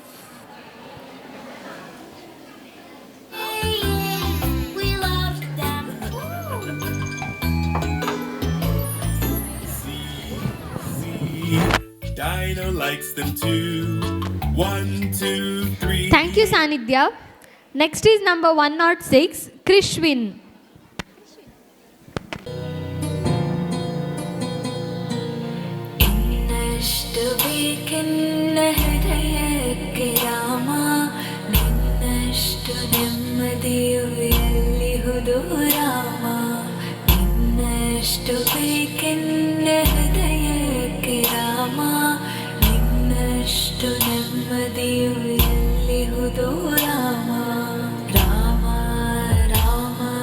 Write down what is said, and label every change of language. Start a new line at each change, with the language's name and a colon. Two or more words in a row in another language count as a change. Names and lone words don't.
English: We love them. Dino likes them too. 1 2 3 Thank you, Sanidhya. Next is number 106, Krishwin.
Kannada: ನಿನ್ನಷ್ಟು ನೆಮ್ಮದಿಯು ಎಲ್ಲಿಹುದು ರಾಮ ನಿನ್ನಷ್ಟು ಬೇಕೆನ್ನ ಹೃದಯಕ್ಕೆ ರಾಮ ನಿನ್ನಷ್ಟು ನೆಮ್ಮದಿಯು ಎಲ್ಲಿಹುದು ರಾಮ ರಾಮ ರಾಮ